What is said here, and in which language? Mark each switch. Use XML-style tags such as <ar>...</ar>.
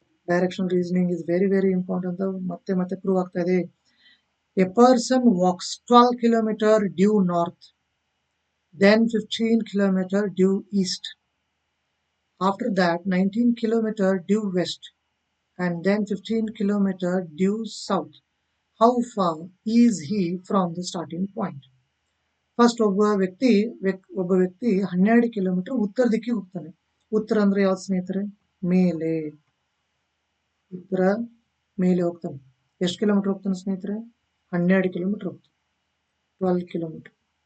<en>direction reasoning is very very important</en> <kn>ಅಂತ ಮತ್ತೆ ಮತ್ತೆ ಪ್ರೂವ್ ಆಗ್ತಾ ಇದೆ.</kn> <en>A person walks 12 kilometer due north, then 15 kilometer due east, after that 19 kilometer due west, and then 15 kilometer due south. How far is he from the starting point?</en> <kn>First ಒಬ್ಬ ವ್ಯಕ್ತಿ 12 kilometre ಉತ್ತರ ದಿಕ್ಕಿಗೆ ಹೋಗ್ತಾನೆ. ಉತ್ತರ ಅಂದ್ರೆ ಯಾವ್ದು ಸ್ನೇಹಿತರೆ? ಮೇಲೆ. ಉತ್ತರ ಮೇಲೆ ಹೋಗ್ತಾನೆ. ಎಷ್ಟು ಕಿಲೋಮೀಟರ್ ಹೋಗ್ತಾನೆ ಸ್ನೇಹಿತರೆ? 12 ಕಿಲೋಮೀಟರ್ ಹೋಗ್ತಾನೆ. 12 ಕಿಲೋಮೀಟರ್.</kn>